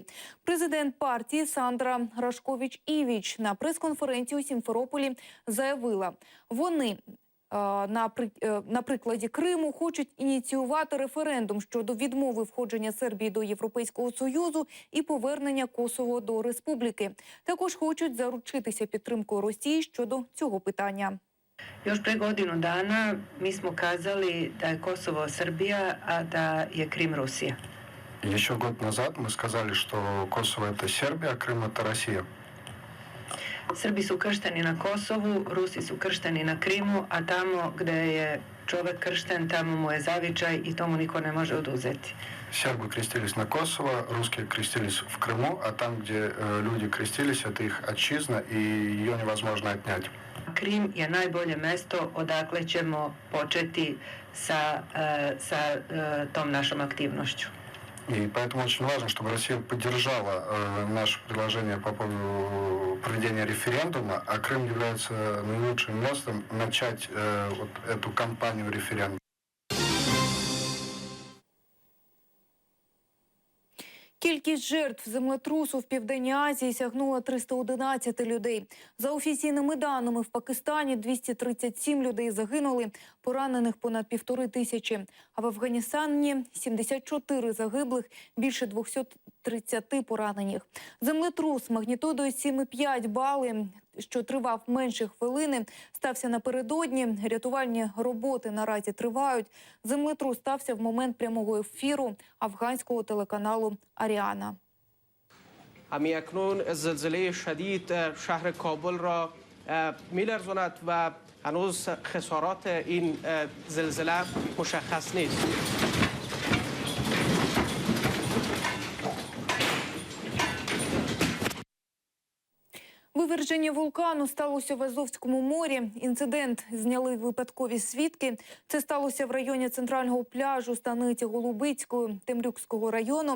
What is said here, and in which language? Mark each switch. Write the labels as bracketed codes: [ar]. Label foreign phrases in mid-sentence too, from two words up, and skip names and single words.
[uk] Президент партії Сандра Рашкович-Івіч на прес-конференції у Сімферополі заявила, вони на прикладі Криму хочуть ініціювати референдум щодо відмови входження Сербії до Європейського Союзу і повернення Косово до республіки. Також хочуть заручитися підтримкою Росії щодо цього питання. [sr] Još pre godinu dana mi smo kazali da je Kosovo Srbija, a da je Krim Rusija. [ru] Еще год назад мы сказали, что Косово – это Сербия, а Крым – это Россия. [sr] Srbi su kršteni na Kosovu, Rusi su kršteni na Krimu, a tamo gde je čovek kršten, tamo mu je zavičaj i to mu niko ne može oduzeti. [ru] Сербы крестились на Косово, русские крестились в Крыму, а там, где люди крестились, это их отчизна, и ее невозможно отнять. [sr] Krim je najbolje mesto odakle ćemo početi sa tom našom aktivnošću. [ru] И поэтому очень важно, чтобы Россия поддержала наше предложение по поводу проведения референдума, а Крым является наилучшим местом начать вот эту кампанию референдума. [uk] Кількість жертв землетрусу в Південній Азії сягнула 311 людей. За офіційними даними, в Пакистані 237 людей загинули, поранених понад 1500. А в Афганістані 74 загиблих, більше 230 поранених. Землетрус магнітудою 7,5 бали, що тривав менше хвилини, стався напередодні. Рятувальні роботи наразі тривають. Землетрус стався в момент прямого ефіру афганського телеканалу «Аріана». [fa] همی اکنون زلزله شدید شهر کابل را می‌لرزاند و هنوز خسارات این زلزله مشخص نیست. [uk] Виверження Виверження вулкану сталося в Азовському морі. Інцидент зняли випадкові свідки. Це сталося в районі центрального пляжу станиці Голубицької Темрюкського району.